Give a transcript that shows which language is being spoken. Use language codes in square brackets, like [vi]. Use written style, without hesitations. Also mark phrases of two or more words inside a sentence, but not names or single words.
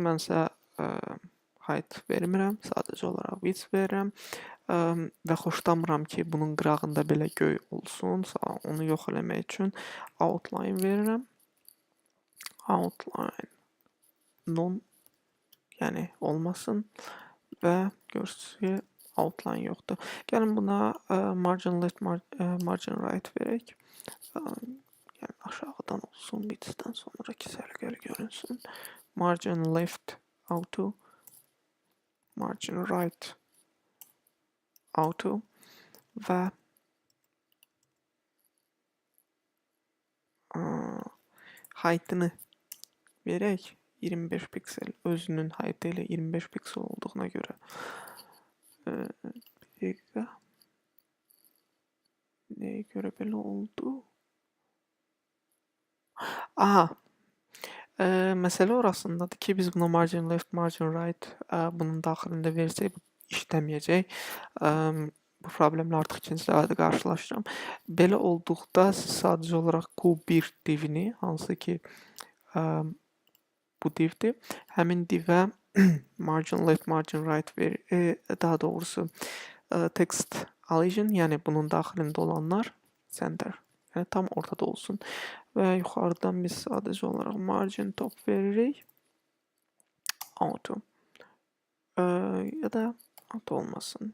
[az] Mənsə height vermirəm, sadəcə olaraq width verirəm və xoşlamıram ki, bunun qırağında belə göy olsun. Onu yox eləmək üçün outline verirəm. [en] Outline non, [az] yəni olmasın və görürsünüz ki, outline yoxdur. Gəlin buna [en] margin left, margin right [az] verək. Yəni aşağıdan olsun, widthdən sonraki səliqəli görünsün. [en] Margin left auto, margin right auto [az] və height'ını verək 25 piksel. Özünün height ilə 25 piksel olduğuna görə. Bir dəqiqə. Nəyə görə belə oldu? Aha. Məsələ orasındadır ki, biz buna [en] margin left, margin right [az] bunun daxilində versək, işləməyəcək. Bu problemlə artıq ikinci dəfədə qarşılaşıram. Belə olduqda siz sadəcə olaraq Q1 divini, hansı ki bu divdir, həmin divə [en] margin left, margin right [az] daha doğrusu [en] text alligin, [az] yəni bunun daxilində olanlar center Yəni tam ortada olsun. Və yuxarıdan biz sadəcə olaraq [en] margin top [az] veririk. Auto. Ya da auto olmasın.